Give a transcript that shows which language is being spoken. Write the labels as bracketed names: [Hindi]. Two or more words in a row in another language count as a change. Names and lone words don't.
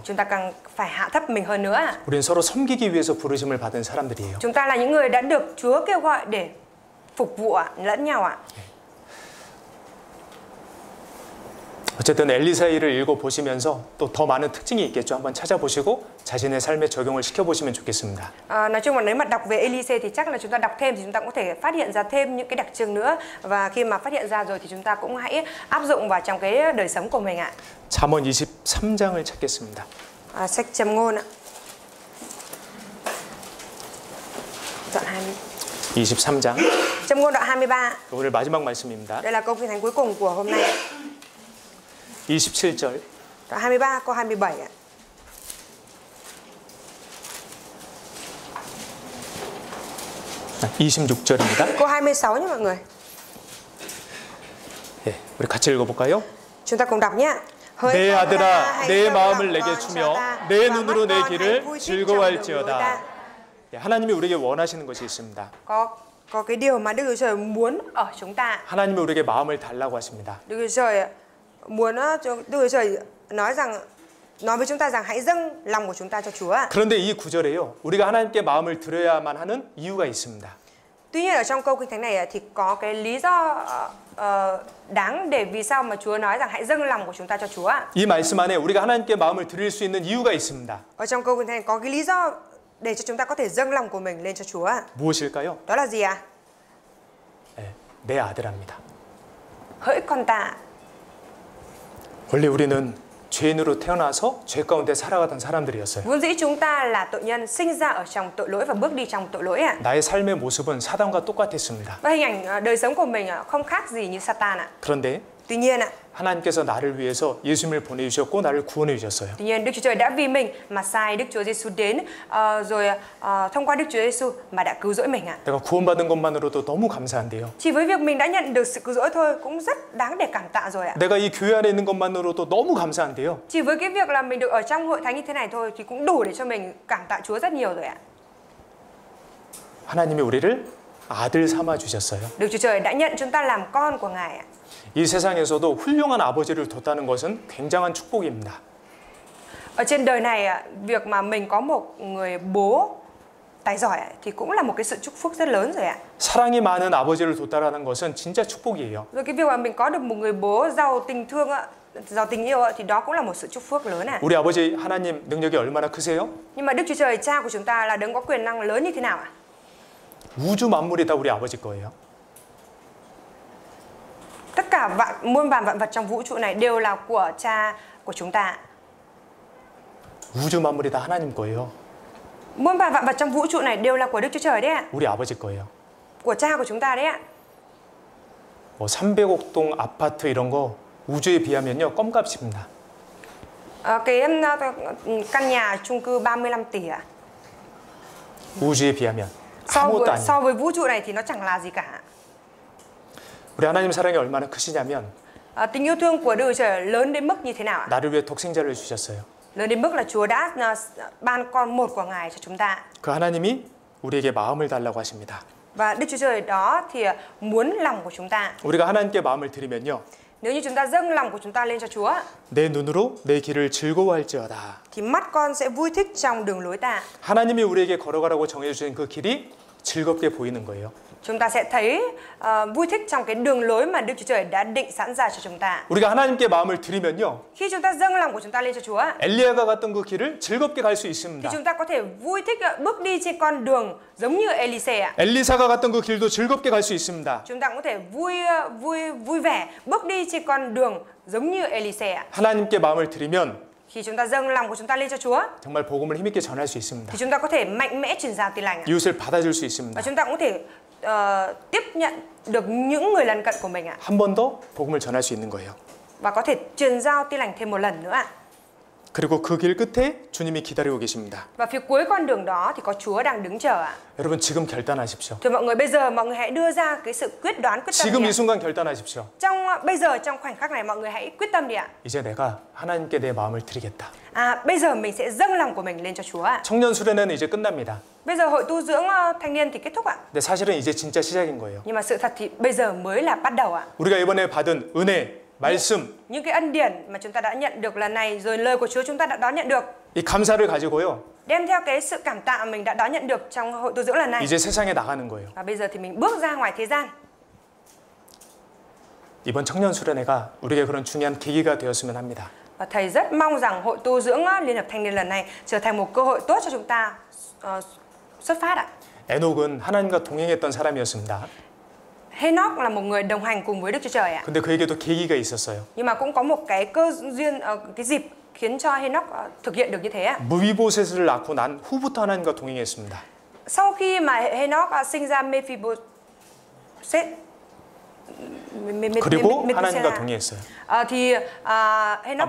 [Vietnamese] Chúng ta càng phải hạ thấp mình hơn nữa ạ. [Korean] 우리는 서로 섬기기 위해서 부르심을 받은 사람들이에요. [Vietnamese] Chúng ta là những người đã được Chúa kêu gọi để phục vụ lẫn nhau ạ. [Korean] 어쨌든 엘리사이를 읽어보시면서 또 더 많은 특징이 있겠죠. 한번 찾아보시고 자신의 삶에 적용을 시켜보시면 좋겠습니다. [Vietnamese] Nói chung là nếu mà đọc về Elise thì chắc là chúng ta đọc thêm thì chúng ta cũng có thể phát hiện ra thêm những cái đặc trưng nữa. Và khi mà phát hiện ra rồi thì chúng ta cũng hãy áp dụng vào trong cái đời sống của mình ạ. [Korean] 잠언 23장을 찾겠습니다. [Vietnamese] Sách Châm ngôn ạ. Đoạn 20. [Korean] 23장. [Vietnamese] Châm ngôn đoạn 23. [Korean] 오늘 마지막 말씀입니다. [Vietnamese] Đây là câu kinh thánh cuối cùng của hôm nay. [Korean] 27절. [Vietnamese] Đoạn 23 câu 27 ạ. [Korean] 아, 26절입니다. [Vietnamese] Câu 26 nhé mọi người. [Korean] 예, 우리 같이 읽어볼까요? [Vietnamese] Chúng ta cùng đọc nhé. [Korean] 내 아들아, 내 마음을 내게 주며 내 눈으로 내 길을 즐거워할지어다. 예, 하나님이 우리에게 원하시는 것이 있습니다. [Vietnamese] Có cái điều mà Đức Chúa Trời muốn ở chúng ta. [Korean] 하나님이 우리에게 마음을 달라고 하십니다. [Vietnamese] Đức Chúa Trời muốn Đức Chúa Trời nói với chúng ta rằng hãy dâng lòng của chúng ta cho Chúa. [Korean] 그런데 이 구절에요, 우리가 하나님께 마음을 드려야만 하는 이유가 있습니다. [Vietnamese] Tuy nhiên ở trong câu kinh thánh này thì có cái lý do đáng để vì sao mà Chúa nói rằng hãy dâng lòng của chúng ta cho Chúa. [Korean] 이 말씀 안에 우리가 하나님께 마음을 드릴 수 있는 이유가 있습니다. [Vietnamese] Ở trong câu kinh thánh này có cái lý do để cho chúng ta có thể dâng lòng của mình lên cho Chúa. [Korean] 무엇일까요? [Vietnamese] Đó là gì ạ? [Korean] 네, 내 아들합니다. [Vietnamese] Hỡi con ta. [Korean] 원래 우리는 죄인으로 태어나서 죄 가운데 살아가던 사람들이었어요. [Vietnamese] Vốn dĩ chúng ta là tội nhân sinh ra ở trong tội lỗi và bước đi trong tội lỗi ạ. [Korean] 나의 삶의 모습은 사단과 똑같았습니다. [Vietnamese] Và hình ảnh đời sống của mình không khác gì như Satan ạ. [Korean] 그런데 [Vietnamese] Tuy nhiên ạ, [Korean] 하나님께서 나를 위해서 예수님을 보내주셨고 나를 구원해 주셨어요. [Vietnamese] tuy nhiên Đức Chúa Trời đã vì mình mà sai Đức Chúa Giêsu đến, rồi thông qua Đức Chúa Giêsu mà đã cứu rỗi mình ạ. [Korean] 내가 구원받은 것만으로도 너무 감사한데요. [Vietnamese] Chỉ với việc mình đã nhận được sự cứu rỗi thôi cũng rất đáng để cảm tạ rồi ạ. [Korean] 내가 이 교회 안에 있는 것만으로도 너무 감사한데요. [Vietnamese] Chỉ với cái việc là mình được ở trong hội thánh như thế này thôi thì cũng đủ để cho mình cảm tạ Chúa rất nhiều rồi ạ. [Korean] 하나님이 우리를 아들 삼아 주셨어요. [Vietnamese] Đức Chúa Trời đã nhận chúng ta làm con của Ngài ạ. [Korean] 이 세상에서도 훌륭한 아버지를 뒀다는 것은 굉장한 축복입니다. [Vietnamese] Ở trên đời này việc mà mình có một người bố tài giỏi thì cũng là một cái sự chúc phúc rất lớn rồi ạ. [Korean] 사랑이 많은 아버지를 뒀다라는 것은 진짜 축복이에요. [Vietnamese] Rồi cái việc mà mình có được một người bố giàu tình thương, giàu tình yêu thì đó cũng là một sự chúc phúc lớn ạ. [Korean] 우리 아버지 하나님 능력이 얼마나 크세요? [Vietnamese] Nhưng mà Đức Chúa Trời Cha của chúng ta là đấng có quyền năng lớn như thế nào ạ? [Korean] 우주 만물이 다 우리 아버지 거예요. [Vietnamese] Tất cả muôn vàn vạn vật trong vũ trụ này đều là của Cha của chúng ta. [Korean] 우주 만물이 다 하나님 거예요. [Vietnamese] Muôn vàn vạn vật trong vũ trụ này đều là của Đức Chúa Trời đấy ạ. [Korean] 우리 아버지 거예요. [Vietnamese] Của Cha của chúng ta đấy ạ. [Korean] 뭐 300억 동 아파트 이런 거 우주에 비하면요 껌값입니다. [Vietnamese] Cái căn nhà chung cư 35 tỷ ạ. [Korean] 우주에 비하면 아무것도 아니에요. [Vietnamese] So với vũ trụ này thì nó chẳng là gì cả. [Korean] 우리 하나님 사랑이 얼마나 크시냐면 [Vietnamese] Tình yêu thương của Đức Chúa Trời lớn đến mức như thế nào ạ? [Korean] 나를 위해 독생자를 주셨어요. [Vietnamese] Lớn đến mức là Chúa đã ban con một của Ngài cho chúng ta. [Korean] 그 하나님이 우리에게 마음을 달라고 하십니다. [Vietnamese] Và Đức Chúa Trời đó thì muốn lòng của chúng ta. [Korean] 우리가 하나님께 마음을 드리면요. [Vietnamese] Nếu như chúng ta dâng lòng của chúng ta lên cho Chúa [Korean] 내 눈으로 내 길을 즐거워할지어다. [Vietnamese] thì mắt con sẽ vui thích trong đường lối ta. [Korean] 하나님이 우리에게 걸어가라고 정해주신 그 길이 즐겁게 보이는 거예요. [Vietnamese] Chúng ta sẽ thấy vui thích trong cái đường lối mà Đức Chúa Trời đã định sẵn ra cho chúng ta. [Korean] 우리가 하나님께 마음을 드리면요. [Vietnamese] Khi chúng ta dâng lòng của chúng ta lên cho Chúa [Korean] 엘리야가 갔던 그 길을 즐겁게 갈 수 [Vietnamese] thì [Korean] 있습니다. [Vietnamese] chúng ta có thể vui thích bước đi trên con đường giống như Elise ạ. [Korean] 엘리사가 갔던 그 길도 즐겁게 갈 수 있습니다. [Vietnamese] Chúng ta có thể vui vẻ bước đi trên con đường giống như Elise ạ. [Korean] 하나님께 마음을 드리면 [Vietnamese] Khi chúng ta dâng lòng của chúng ta lên cho Chúa [Korean] 정말 복음을 힘있게 전할 수 있습니다. [Vietnamese] thì chúng ta có thể mạnh mẽ truyền giao tin lành ạ. [Korean] 이웃을 받아줄 수 있습니다. [Vietnamese] Và chúng ta cũng có thể tiếp nhận được những người lân cận của mình ạ. [Korean] 한 번 더 복음을 전할 수 있는 거예요. [Vietnamese] Và có thể truyền giao tin lành thêm một lần nữa ạ. [Korean] 그리고 그 길 끝에 주님이 기다리고 계십니다. [Vietnamese] Và phía cuối con đường đó thì có Chúa đang đứng chờ ạ. [Korean] 여러분 지금 결단하십시오. [Vietnamese] Thì mọi người bây giờ mọi người hãy đưa ra cái sự quyết đoán quyết tâm [Korean] 지금 [Vietnamese] đi [Korean] 이 [Vietnamese] ạ. [Korean] 순간 결단하십시오. [Vietnamese] Bây giờ trong khoảnh khắc này mọi người hãy quyết tâm đi ạ. [Korean] 이제 내가 하나님께 내 마음을 드리겠다. [Vietnamese] Bây giờ mình sẽ dâng lòng của mình lên cho Chúa ạ. [Korean] 청년 수련회는 이제 끝납니다. [Vietnamese] Bây giờ hội tu dưỡng thanh niên thì kết thúc ạ. [Korean] 근데 사실은 이제 진짜 시작인 거예요. [Vietnamese] Nhưng mà sự thật thì bây giờ mới là bắt đầu ạ. [Korean] 우리가 이번에 받은 은혜, 말씀, [Vietnamese] Những cái ân điển mà chúng ta đã nhận được lần này rồi lời của Chúa chúng ta đã đón nhận được, [Korean] 이 감사를 가지고요. [Vietnamese] đem theo cái sự cảm tạ mình đã đón nhận được trong hội tu dưỡng lần này. [Korean] 이제 세상에 나가는 거예요. [Vietnamese] Và bây giờ thì mình bước ra ngoài thế gian. [Korean] 이번 청년 수련회가 우리에게 그런 중요한 계기가 되었으면 합니다. [Vietnamese] Và thầy rất mong rằng hội tu dưỡng Liên hợp Thanh niên lần này trở thành một cơ hội tốt cho chúng ta xuất phát ạ. [Korean] 에녹은 하나님과 동행했던 사람이었습니다. [Vietnamese] Henoch là một người đồng hành cùng với Đức Chúa Trời ạ. [Korean] 근데 그에게도 계기가 있었어요. [Vietnamese] Nhưng mà cũng có một cái cơ duyên, cái dịp khiến cho Henoch thực hiện được như thế ạ. [Korean] 무비보셋을 낳고 난 후부터 하나님과 동행했습니다. [Vietnamese] Sau khi mà Henoch sinh ra Mephibosheth, [Korean] 그리고 하나님과 동행했어요. [Vietnamese] thì Henoch